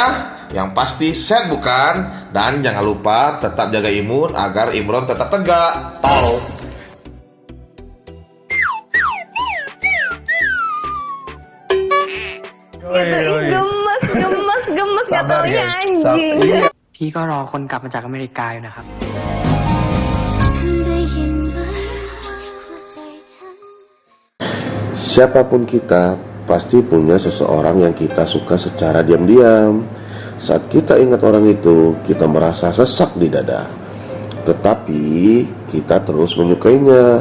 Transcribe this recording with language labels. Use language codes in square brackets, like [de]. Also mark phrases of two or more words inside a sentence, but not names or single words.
[id] Yang pasti sehat bukan? Dan jangan lupa tetap jaga imun agar Imron tetap tegak. Tol. gemes gak taunya anjing. [th] พี่ก็รอคนกลับมาจากอเมริกาอยู่นะครับ [id] Siapapun kita, pasti punya seseorang yang kita suka secara diam-diam. Saat kita ingat orang itu, kita merasa sesak di dada. Tetapi, kita terus menyukainya.